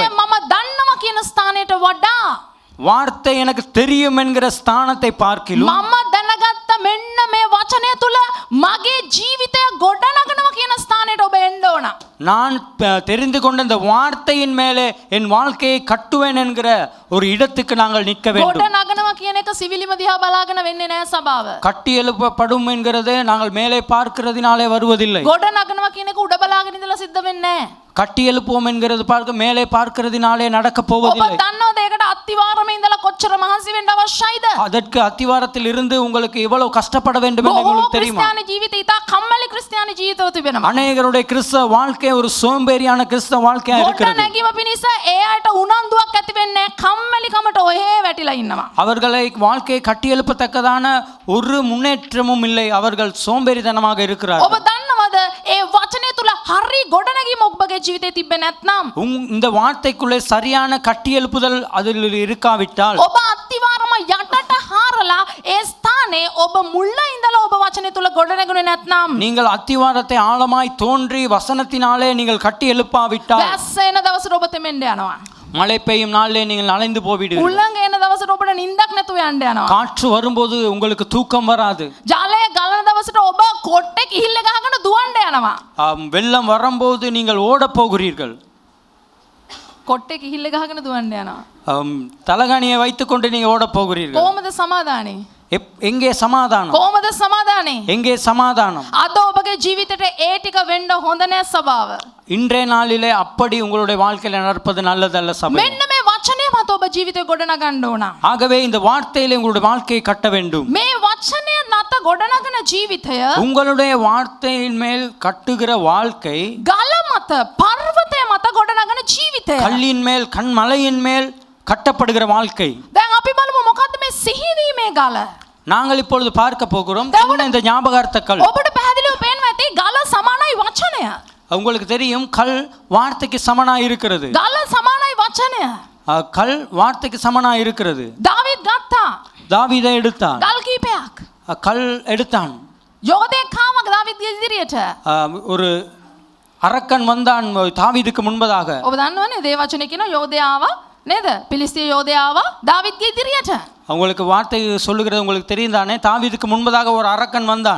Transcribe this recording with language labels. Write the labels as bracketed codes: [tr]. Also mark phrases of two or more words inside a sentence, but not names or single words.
[si] වචනය මම දන්නවා කියන ස්ථානයට වඩා [ta] வார்த்தை எனக்கு தெரியும் என்கிற ஸ்தானத்தை பார்க்கிலும் [si] මම දැනගත්ත මෙන්න මේ වචනය තුල මගේ ජීවිතය ගොඩනගනවා කියන ස්ථානයට ඔබ එන්න ඕන. [ta] நான் தெரிந்து கொண்ட இந்த வார்த்தையின் மேலே என் வாழ்க்கையை கட்டுவேன் என்கிற ஒரு இடத்துக்கு நாங்கள் நிற்க வேண்டும். [si] ගොඩනගනවා කියන එක සිවිලිම දිහා බලාගෙන වෙන්නේ නෑ සභාව. [ta] கட்டி எழுப்பப்படும் என்கிறது நாங்கள் மேலே பார்க்கிறதினாலே வருவதில்லை. [si] ගොඩනගනවා කියන එක උඩ බලාගෙන ඉඳලා සිද්ධ වෙන්නේ නෑ. [ta] கட்டி எழுப்புவோம் என்கிறது பார்க்க மேலே பார்க்கிறதினாலே நடக்க [si] ඔබ [ta] போவதில்லை. [si] දන්නවද ඒකට අත්තිවාරமே ඉඳලා කොච්චර මහන්සි වෙන්න අවශ්‍යයිද? [ta] அதற்கு அத்திவாரத்தில் இருந்து உங்களுக்கு எவ்வளவு கஷ்டப்பட வேண்டும் என்று [si] බොහෝ [ta] உங்களுக்கு தெரியுமா? [si] ක්‍රිස්තියානි ජීවිතය ඉතා කම්මැලි ක්‍රිස්තියානි ජීවිතව තිබෙනවා. [ta] அநேகருடைய கிறிஸ்தவ வாழ்க்கை ஒரு சோம்பேறியான கிறிஸ்தவ வாழ்க்கையா இருக்கிறது. [si] ගොඩනැගීම පිණිස ඒ අයට උනන්දුවක් ඇති වෙන්නේ නැහැ. කම්මැලිකමට ඔහේ වැටිලා ඉන්නවා. [ta] அவர்களை வாழ்க்கையை கட்டி எழுப்பத்தக்கதான ஒரு முன்னேற்றமும் இல்லை. அவர்கள் சோம்பேறித்தனமாக இருக்கிறார்கள். [si] ඔබ දන්නවද ඒ වචනය තුල හරි ගොඩනැගීම ඔබගේ ජීවිතේ තිබ්බේ නැත්නම් [ta] இந்த வார்த்தைக்குள்ளே சரியான கட்டி எழுப்புதல் அதில் இருக்காவிட்டால் [si] ඔබ අත්තිවාරම යටට හාරලා ඒ ස්ථානේ ඔබ මුල්ල ඉඳලා ඔබ වචනය තුල ගොඩනැගුණේ නැත්නම් [ta] நீங்கள் அத்திவாரத்தை ஆழமாய் தோன்றி வசனத்தினாலே நீங்கள் கட்டி எழுப்பாவிட்டால் [si] වැස්ස එන දවසට ඔබ තෙමෙන්න යනවා. [ta] மழை பெய்யும் நாளிலே நீங்கள் நனைந்து போவிடுவீர்கள். [si] උල්ලංඝ එන දවසට ඔබට නිින්දක් නැතුව යන්න යනවා. [ta] காற்று வரும்போது உங்களுக்கு தூக்கம் வராது. [si] ජලය ගලන දවසට ඔබ කොට්ටේ කිහිල්ල ගහගෙන දුවන්න යනවා. [ta] வெள்ளம் வரும்போது நீங்கள் ஓடப் போகிறீர்கள். [si] කොට්ටේ කිහිල්ල ගහගෙන දුවන්න යනවා. [ta] தலகாணியை வைத்துக்கொண்டு நீங்க ஓடப் போகிறீர்கள். [si] කොහොමද සමාදානේ? [ta] எங்கே சமாதானம்? [si] කොහොමද සමාදානේ? [ta] எங்கே சமாதானம்? [si] අද ඔබගේ ජීවිතේට ඒ ටික වෙන්න හොඳ නෑ සභාව. [ta] இன்றைய நாளிலே அப்படி உங்களுடைய வாழ்க்கையில நடப்பது நல்லதல்ல சபை. [si] මෙන්න මේ වචනය මත ඔබ ජීවිතේ ගොඩනගන්න ඕන. [ta] ஆகவே இந்த வார்த்தையிலே உங்களுடைய வாழ்க்கையை கட்ட வேண்டும். [si] මේ වචනය නැත ගොඩනගන ජීවිතය [ta] உங்களுடைய வார்த்தையின் மேல் கட்டுகிற வாழ்க்கை [si] ගල මත පර්වතය මත ගොඩනගන ජීවිතය. [ta] கல்லின் மேல் கண்மலையின் மேல் கட்டப்படுகிற வாழ்க்கை. [si] දැන් අපි බලමු මොකද්ද මේ සිහිවීමේ ගල. [ta] நாங்கள் இப்பொழுது பார்க்க போகிறோம் என்ன இந்த ஞாபகார்த்த கல். [si] ඔබට පැහැදිලිව පේනවා ඇති ගල සමානයි වචනය. [ta] உங்களுக்கு தெரியும் கல் வார்த்தைக்கு சமனாய் இருக்கிறது. [si] ගල සමානයි වචනය. [ta] கல் வார்த்தைக்கு சமனாய் இருக்கிறது. [si] දාවිද් ගත්තා. [ta] தாவீதை எடுத்தான். [si] ගල් කීපයක්. [ta] கல் எடுத்தான். [si] යෝධයෙක් ආවා දාවිද්ගේ ඉදිරියට. [ta] ஒரு அரக்கன் வந்தான் தாவீதுக்கு முன்பதாக. [si] ඔබ දන්නවනේ දේ වචනේ කියන යෝධයාව නේද? පිලිස්තිය යෝධයාව දාවිද්ගේ ඉදිරියට. [ta] உங்களுக்கு வார்த்தை சொல்லுகிறது உங்களுக்கு தெரியும் தானே? தாவீதுக்கு முன்பதாக ஒரு அரக்கன் வந்தான்.